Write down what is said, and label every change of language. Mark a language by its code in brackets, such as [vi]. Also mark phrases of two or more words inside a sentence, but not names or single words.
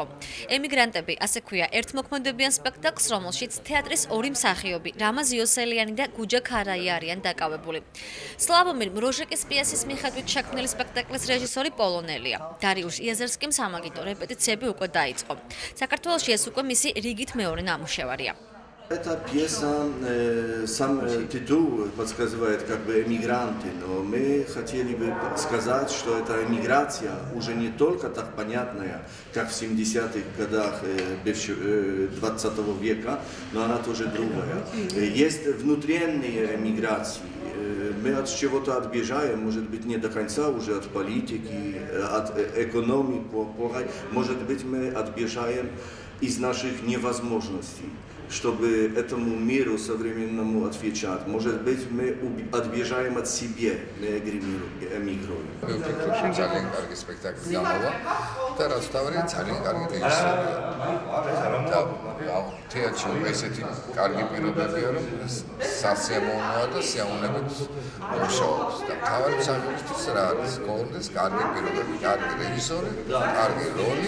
[ka] ემიგრანტები, ასე ქვია, ერთმოქმედებიან სპექტაკლს, რომელშიც თეატრის ორი მსახიობი, რამაზ იოსელიანი და გუჯა ქარაი არიან დაკავებული. სლავომირ მროჟეკის პიესის მიხედვით შექმნილი სპექტაკლის რეჟისორი პოლონელია. დარიუშ იაზერსკიმ სამაგიტო რეპეტიციები უკვე დაიწყო. საქართველოში ეს უკვე მისი რიგით მეორე ნამუშევარია. [ru] Эта пьеса, сам титул подсказывает как бы эмигранты, но мы хотели бы сказать, что эта эмиграция уже не только так понятная, как в 70-х годах 20 века, но она тоже другая. Есть внутренние эмиграции. Мы от чего-то отбежаем, может быть, не до конца уже от политики, от экономики, может быть, мы отбежаем из наших невозможностей, чтобы этому миру современному отвечать. Может быть, мы отбежаем от себя, мы эмигрируем. [ka] ძალიან კარგი სპექტაკლი გამოვა და რაც თავია ძალიან კარგი რეჟისორია. და თეატრში ესეთი კარგი პირობებია, რომ სასიამოვნოა და სიამოვნებით მუშაობს. და თავი მსახიობისთვის რა არის? გონდეს კარგი პირობები, კარგი რეჟისორი, კარგი როლი.